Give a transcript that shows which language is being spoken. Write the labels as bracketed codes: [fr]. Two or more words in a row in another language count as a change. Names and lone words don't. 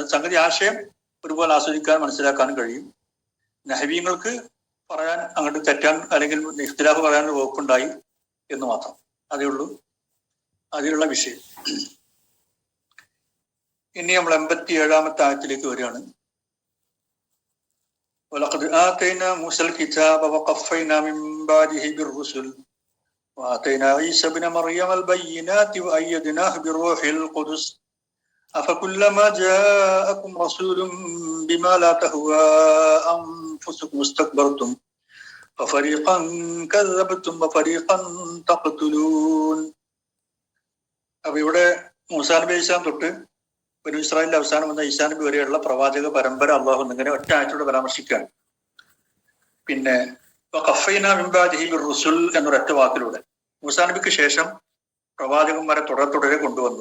[ml] സംഗതി ആശയം ഒരുപോലെ ആസ്വദിക്കാനും മനസ്സിലാക്കാനും കഴിയും. നഹ്വീങ്ങൾക്ക് പറയാൻ അങ്ങോട്ട് തെറ്റാൻ അല്ലെങ്കിൽ ഇഖ്തിലാഫ് പറയാൻ വകുപ്പുണ്ടായി എന്ന് മാത്രം. അതേ ഉള്ളൂ അതിലുള്ള വിഷയം. ഇനി നമ്മൾ 87-ാമത്തെ ആയത്തിലേക്ക് വരികയാണ്. [ar] وَلَقَدْ آتَيْنَا مُوسَى الْكِتَابَ وَقَفَّيْنَا مِنْ بَعْدِهِ بِالرُّسُلِ وَآتَيْنَا عِيسَى ابْنَ مَرْيَمَ الْبَيِّنَاتِ وَأَيَّدْنَاهُ بِالرُّوحِ الْقُدُسِ أَفَكُلَّمَا جَاءَكُمْ رَسُولٌ بِمَا لَا تَهْوَى أَنفُسُكُمُ اسْتَكْبَرْتُمْ فَفَرِيقًا كَذَّبْتُمْ وَفَرِيقًا تَقْتُلُونَ. [ml] അപ്പൊ ഇവിടെ മൂസാ നബി അലൈഹിസ്സലാം തൊട്ട് ബനൂ ഇസ്രായേലിന്റെ അവസാനം വന്ന ഈസാ നബി വരെയുള്ള പ്രവാചക പരമ്പര അള്ളാഹു ഇങ്ങനെ ഒറ്റ ആയത്തോടെ പരാമർശിക്കുകയാണ്. പിന്നെ റുസുൽ എന്നൊരൊറ്റ വാക്കിലൂടെ മൂസാ നബിക്ക് ശേഷം പ്രവാചകന്മാരെ തുടരെ കൊണ്ടുവന്നു.